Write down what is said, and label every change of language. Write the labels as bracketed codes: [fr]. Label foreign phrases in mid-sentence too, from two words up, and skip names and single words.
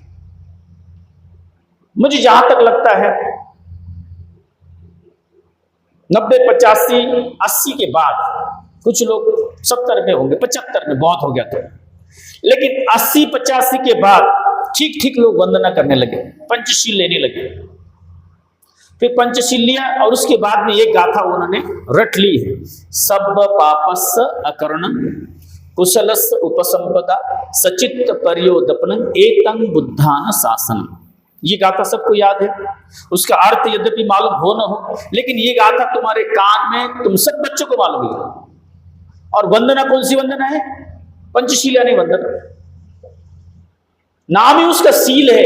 [hi] मुझे जहां तक लगता है 90, 85, 80 के बाद, कुछ लोग 70 में होंगे, 75 में बहुत हो गया था, लेकिन 80, 85 के बाद ठीक ठीक लोग वंदना करने लगे, पंचशील लेने लगे। फिर पंचशील लिया और उसके बाद में एक गाथा उन्होंने रट ली है, [pi] सब पापस अकरणं कुशलस उपसंपदा सचित्त पर्योदपनं एतं बुद्धान शासन। [hi] ये गाथा सबको याद है, उसका अर्थ यद्यपि मालूम हो न हो, लेकिन ये गाथा तुम्हारे कान में, तुम सब बच्चों को मालूम है। और वंदना कौन सी वंदना है? पंचशील यानी वंदना, नाम ही उसका सील है।